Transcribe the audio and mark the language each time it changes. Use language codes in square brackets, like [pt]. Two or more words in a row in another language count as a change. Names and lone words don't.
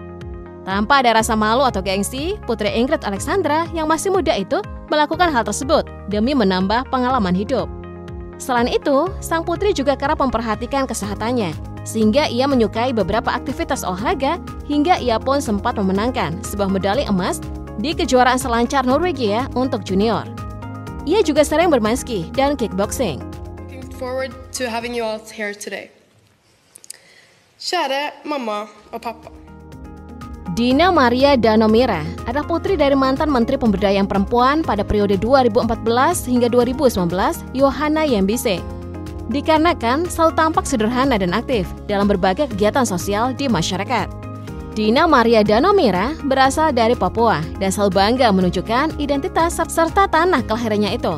[id] Tanpa ada rasa malu atau gengsi, Putri Ingrid Alexandra yang masih muda itu melakukan hal tersebut demi menambah pengalaman hidup. Selain itu, sang putri juga kerap memperhatikan kesehatannya, sehingga ia menyukai beberapa aktivitas olahraga hingga ia pun sempat memenangkan sebuah medali emas di kejuaraan selancar Norwegia untuk junior. Ia juga sering bermain ski dan kickboxing. [en] Looking forward to having you all here today. [no] Kjære mamma og pappa. [id] Dina Maria Danomira adalah putri dari mantan Menteri Pemberdayaan Perempuan pada periode 2014 hingga 2019, Johanna Yembise. Dikarenakan selalu tampak sederhana dan aktif dalam berbagai kegiatan sosial di masyarakat. Dina Maria Danomira berasal dari Papua dan selalu bangga menunjukkan identitas serta tanah kelahirannya itu.